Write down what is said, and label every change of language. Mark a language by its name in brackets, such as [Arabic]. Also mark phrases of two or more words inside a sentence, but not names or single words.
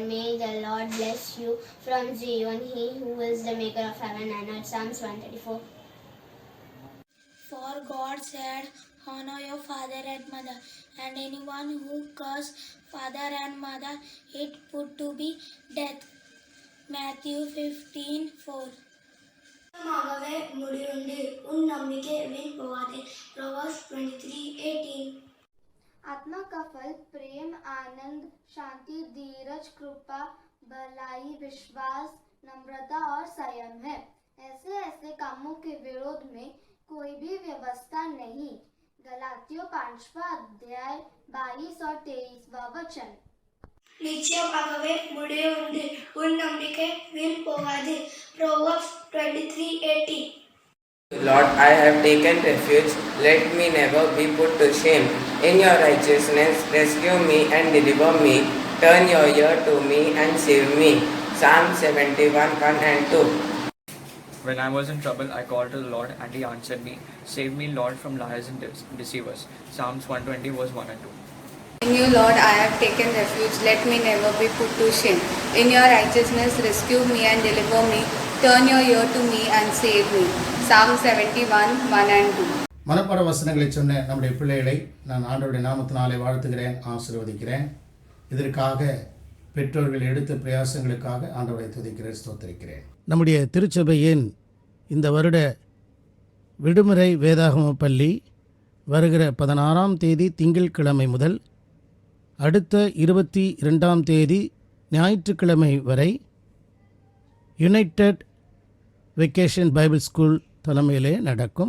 [English] May the Lord bless you from Zion, he who is the maker of heaven and earth. Psalms 134. For God said, honor your father and mother, and anyone who curses father and mother is put to be death. Matthew 15:4. [Tamil] ஆகவே முடிவுண்டு உன் நம்பிக்கை வீண் போகாதே. [English] Proverbs 23:18. [Hindi] आत्मा का फल प्रेम, आनंद, शांति, धीरज, कृपा, भलाई, विश्वास, नम्रता और संयम है। ऐसे ऐसे कामों के विरोध में कोई भी व्यवस्था नहीं। गलातियों 5वां अध्याय 22 और 23वां वचन। [Tamil] நிச்சயமாகவே முடிவுண்டு உன் நம்பிக்கை வீண் போகாதே. [English] Proverbs 23:18. Lord, I have taken refuge, let me never be put to shame. In your righteousness, rescue me and deliver me. Turn your ear to me and save me. Psalm 71:1 and 2. When I was in trouble, I called to the Lord, and He answered me. Save me, Lord, from liars and deceivers. Psalms 120, verse 1 and 2. In you, Lord, I have taken refuge. Let me never be put to shame. In your righteousness, rescue me and deliver me. Turn your ear to me and save me. Psalm 71:1 and 2. [Tamil] மனப்பாட வசனங்களை சொன்ன நம்முடைய பிள்ளைகளை நான் ஆண்டவருடைய நாமத்தினாலே வாழ்த்துகிறேன், ஆசீர்வதிக்கிறேன். இதற்காக பெற்றோர்கள் எடுத்த பிரயாசங்களுக்காக ஆண்டவரை துதிக்கிறேன், ஸ்தோத்திரிக்கிறேன். நம்முடைய திருச்சபையின் இந்த வருட விடுமுறை வேதாகம பள்ளி வருகிற 16ஆம் தேதி திங்கட்கிழமை முதல் அடுத்த 22ஆம் தேதி ஞாயிற்றுக்கிழமை வரை யுனைடெட் வெக்கேஷன் பைபிள் ஸ்கூல் தலைமையிலே நடக்கும்.